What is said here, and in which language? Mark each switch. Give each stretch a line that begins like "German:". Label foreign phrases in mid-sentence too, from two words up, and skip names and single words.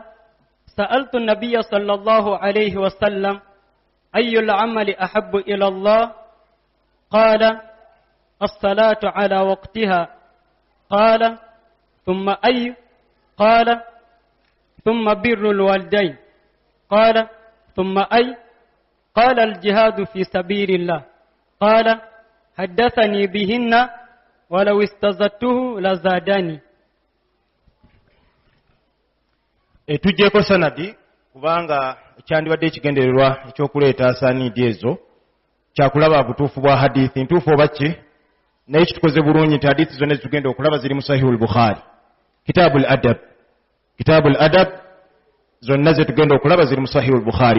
Arabic: سألت النبي صلى الله عليه وسلم أي العمل أحب إلى الله قال الصلاة على وقتها قال ثم أي قال ثم بر الوالدين قال ثم أي قال الجهاد في سبيل الله قال حدثني بهن ولو استزدته لزادني.
Ganda: Tujjeko sanadi kubanga kyandibadde ekigendererwa ekyokuleeta asaaniidi ezo kyakulaba butuufu bwa hadithi ntuufu oba ki naye kitukoze bulungi nti hadithi zonna zitugenda okulaba ziri mu Sahihul Bukhari Kitabul Adab zonna zetugenda okulaba ziri mu Sahihul Bukhari.